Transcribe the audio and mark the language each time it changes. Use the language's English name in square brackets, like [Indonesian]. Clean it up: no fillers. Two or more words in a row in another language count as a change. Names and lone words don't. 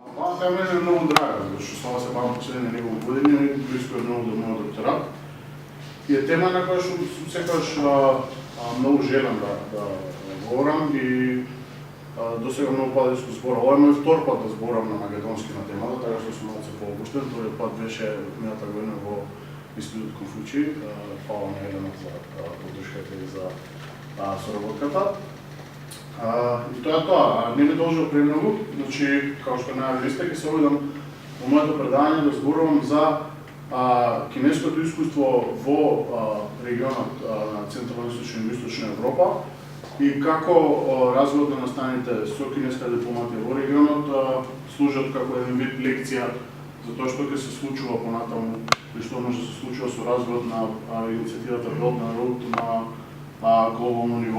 [Bulgarian] мене е много драга, защото става се бавам последния няколко години, близко е много до моят докторат. [Macedonian] И е тема на която секогаш много желам да говорам и до сега много пъти сме зборал. Ова е мој втор пат да зборам на македонски на темата, така што сум малце по-опуштен. Тој пат беше мината година во Институт Конфуци. Фала на Елена за поддршката и за соработката. И тоа е тоа. Не ми должи премногу, значи, како што најавилисте, ќе се обидам во моето предавање да зборувам за кинеското искуство во регионот на Централно-источна и Источна Европа и како развојот на настаните со кинеска дипломатија во регионот служат како еден вид лекција за тоа што ќе се случува понатаму и што може да се случува со развојот на иницијативата Belt and Road на глобално ниво.